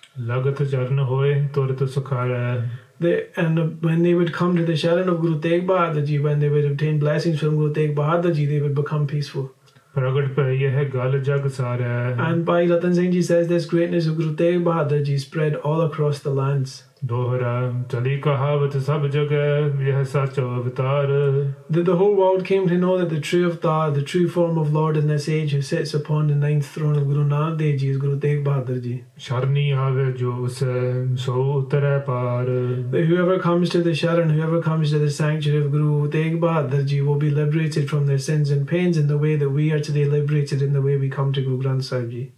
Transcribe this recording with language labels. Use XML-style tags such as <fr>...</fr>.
<pa>ਲਗਤ ਚਰਨ ਹੋਏ ਤੁਰਤ ਸੁਖਾਰੈ</pa> <en>And when they would come to the sharan of Guru Tegh Bahadur ji, when they would obtain blessings from Guru Tegh Bahadur ji, they would become peaceful.</en> <pa>ਪ੍ਰਗਟ ਭਈ ਇਹ ਗੱਲ ਜਗ ਸਾਰੈ</pa> <en>And Bhai Rattan Singh ji says this greatness of Guru Tegh Bahadur ji spread all across the lands.</en> <pa>ਦੋਹਰਾ ਚਲੀ ਕਹਾਵਤ ਸਭ ਜਗੈ ਇਹ ਸੱਚ ਅਵਤਾਰ</pa> <en>That the whole world came to know that the true avatar, the true form of Lord in this age who sits upon the 9th throne of Guru Nanak Dev ji is Guru Tegh Bahadur ji.</en> <pa>ਸ਼ਰਨੀ ਆਵੇ ਜੋ ਉਸੈ ਸੋ ਉਤਰੈ ਪਾਰ</pa> <en>That whoever comes to the sharan, whoever comes to the sanctuary of Guru Tegh Bahadur ji will be liberated from their sins and pains in the way that we are today liberated in the way we come to Guru Granth Sahib ji.</en>